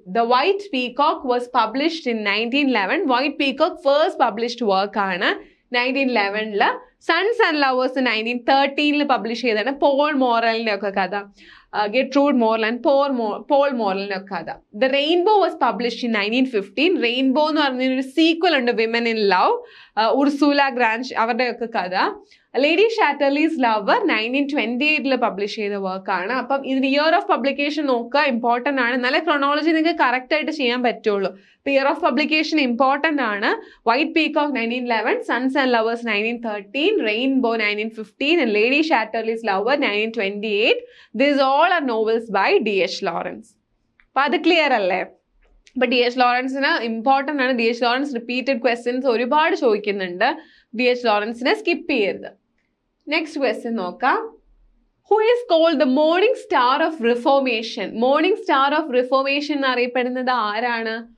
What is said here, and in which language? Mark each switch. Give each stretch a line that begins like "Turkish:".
English: The White Peacock was published in 1911. White Peacock first published work
Malayalam: ആണ്
English: 1911.
Malayalam: Sons and Lovers 1913 publish ചെയ്തതാണ്. Paul മോറലിന്റെ ഒക്കെ കഥ. ഗെട്രൂഡ് മോർലൻ, Paul മോറലിന്റെ ഒക്കെ കഥ.
English: The Rainbow was published in 1915.
Malayalam: Rainbow എന്ന് പറഞ്ഞൊരു സീക്വൽ ഉണ്ട്, വിമൻ ഇൻ ലവ്, ഉർസൂല ഗ്രാൻഡ് അവരുടെ ഒക്കെ കഥ. ലേഡി ഷാറ്റർലീസ് ലവർ 1928 പബ്ലിഷ് ചെയ്ത വർക്കാണ്. അപ്പം ഇതിന് ഇയർ ഓഫ് പബ്ലിക്കേഷൻ നോക്കുക, ഇമ്പോർട്ടൻ്റ് ആണ്. നല്ല ക്രോണോളജി നിങ്ങൾക്ക് കറക്റ്റ് ആയിട്ട് ചെയ്യാൻ പറ്റുള്ളൂ. ഇപ്പം ഇയർ ഓഫ് പബ്ലിക്കേഷൻ ഇമ്പോർട്ടൻ്റ് ആണ്. White peacock 1911, sons and lovers 1913, rainbow 1915 and lady ഷാറ്റർലീസ് lover 1928.
English: These all are novels by DH Lawrence.
Malayalam: അപ്പം അത് ക്ലിയർ അല്ലേ? അപ്പൊ DH ലോറൻസിന് ഇമ്പോർട്ടൻ്റ് ആണ്. DH ലോറൻസ് റിപ്പീറ്റഡ് ക്വസ്റ്റ്യൻസ് ഒരുപാട് ചോദിക്കുന്നുണ്ട്. DH ലോറൻസിനെ സ്കിപ്പ് ചെയ്യരുത്. നെക്സ്റ്റ് ക്വസ്റ്റ്യൻ നോക്കാം.
English: who is called the
Malayalam: morning star of reformation? Morning star of reformation എന്നറിയപ്പെടുന്നത് ആരാണ്?